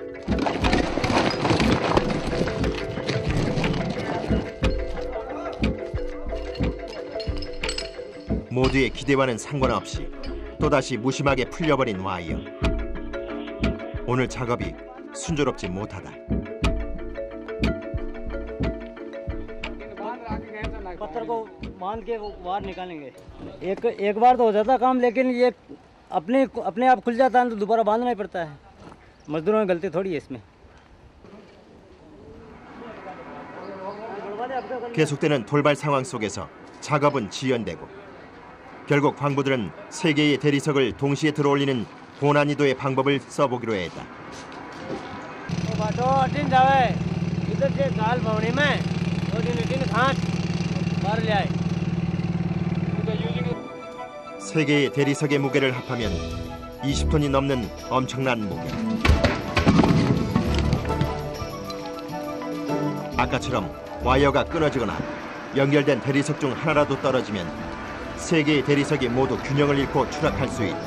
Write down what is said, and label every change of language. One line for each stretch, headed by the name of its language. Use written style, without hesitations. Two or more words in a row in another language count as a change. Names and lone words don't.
Korean: 모두의 기대와는 상관없이 또다시 무심하게 풀려버린 와이어. 오늘 작업이 순조롭지 못하다.
Hindi: पत्थर को बांध के वो बाहर निकालेंगे. एक बार तो हो जाता काम लेकिन ये अपने आप खुल जाता है तो दोबारा बांधना ही पड़ता है. मजदूरों की गलती थोड़ी है इसमें.
Korean: 계속되는 돌발 상황 속에서 작업은 지연되고 결국 광부들은 3개의 대리석을 동시에 들어올리는 고난이도의 방법을 써보기로 했다.
Hindi: उधर से काल भवनी में 2-3 घाट मार ले आए।
Korean: 세 개의 대리석의 무게를 합하면 20톤이 넘는 엄청난 무게. 아까처럼 와이어가 끊어지거나 연결된 대리석 중 하나라도 떨어지면 세 개의 대리석이 모두 균형을 잃고 추락할 수 있다.